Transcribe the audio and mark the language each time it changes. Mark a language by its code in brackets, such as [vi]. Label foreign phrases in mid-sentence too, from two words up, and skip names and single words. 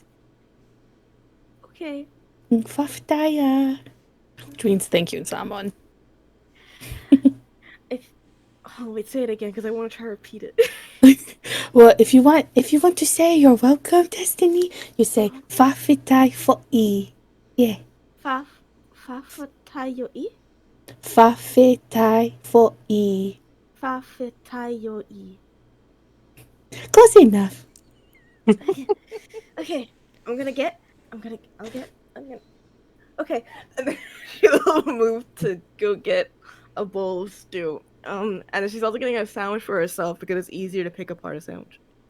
[en] Okay. Faftaya. Which means thank you in Samoan. Oh wait, say it again because I want to try to repeat it. Well, if you want to say you're welcome, Destiny, you say [sm] fafitai fo'i. [en] Yeah. Fafetayoi? [sm] Fafitai fo'i. [en] Fafetayoi. Close enough. Okay, I'll get. Okay, and then she'll move to go get a bowl of stew. And then she's also getting a sandwich for herself because it's easier to pick apart a sandwich.